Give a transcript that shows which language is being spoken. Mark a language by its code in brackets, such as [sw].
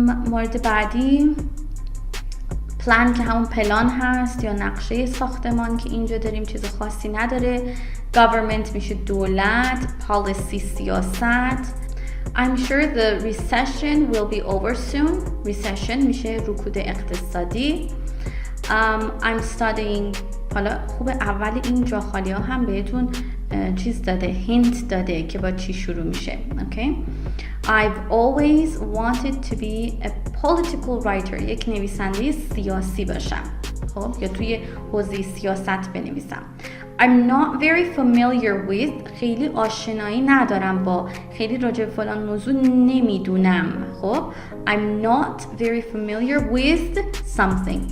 [fa] مورد بعدی پلان که همون پلان هست یا نقشه ساختمان که اینجا داریم، چیز خاصی نداره. government میشه دولت، policy سیاست. [en] I'm sure the recession will be over soon. [fa] recession میشه رکود اقتصادی. [en] I'm studying. [fa] حالا خوب اول این جا خالی ها هم بهتون چیز داده، هینت داده که با چی شروع میشه. [en] okay? I've always wanted to be a political writer. [fa] یک نویسنده سیاسی باشم خب یا توی حوزه سیاست بنویسم. [en] I'm not very familiar with. [fa] خیلی آشنایی ندارم با، خیلی راجع به فلان موضوع نمیدونم خب. [en] I'm not very familiar with something.